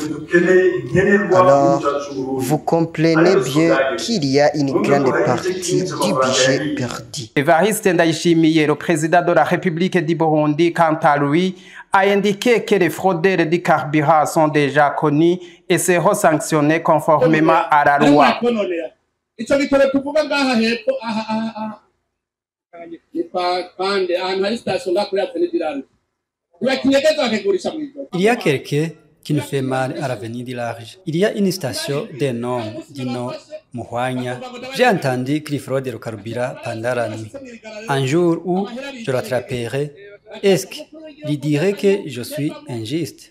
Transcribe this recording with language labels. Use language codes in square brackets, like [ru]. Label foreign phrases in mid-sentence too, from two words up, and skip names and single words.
[fr] Alors, vous comprenez bien qu'il y a une grande partie du budget perdu. Évariste Ndayishimiye, le président de la République du Burundi, quant à lui, a indiqué que les fraudeurs du carburant sont déjà connus et seront sanctionnés conformément à la loi. [rn] Ico gitoro tuvuga ngaha hepfo pande ahantu hari station ngakuri Avenue du Large. [fr] Il y a quelqu'un qui nous fait mal à l'avenue du Large. Il y a une station d'un homme du nom Muhwanya. J'ai entendu qu'il fraudent le carburant pendant la nuit. Un jour où je l'attraperai, est-ce qu'il dirait que je suis injuste?